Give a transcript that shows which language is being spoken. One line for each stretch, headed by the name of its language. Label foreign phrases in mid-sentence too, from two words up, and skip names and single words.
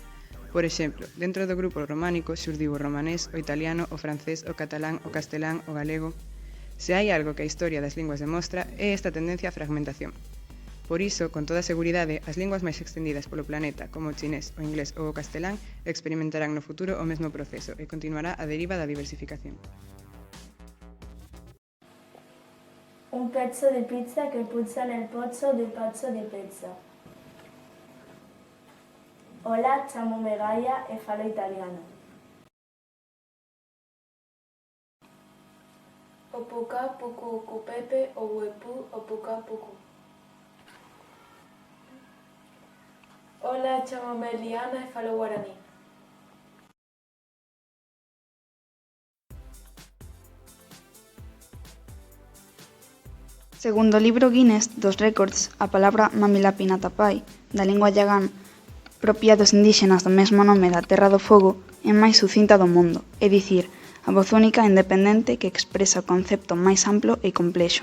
Galician: Por exemplo, dentro do grupo románico xurdiu o romanés, o italiano, o francés, o catalán, o castelán, o galego. Se hai algo que a historia das linguas demostra é esta tendencia á fragmentación. Por iso, con toda seguridade, as linguas máis extendidas polo planeta, como o chinés, o inglés ou o castelán, experimentarán no futuro o mesmo proceso e continuará a deriva da diversificación.
Italian: Un pezzo di pizza che puzza nel pozzo di pazzo di pizza.
Galician: Hola, chamo Megaya e falo italiano. Opuka, puku, cupepe, ohuepu, opuka, puku. Hola, chamo Meliana e falo guaraní. Segundo o libro Guinness dos Récords, a palabra Mamilapinatapai, da lingua yagán, propia dos indíxenas do mesmo nome da Terra do Fogo, é máis sucinta do mundo, é dicir, a voz única e independente que expresa o concepto máis amplo e complexo.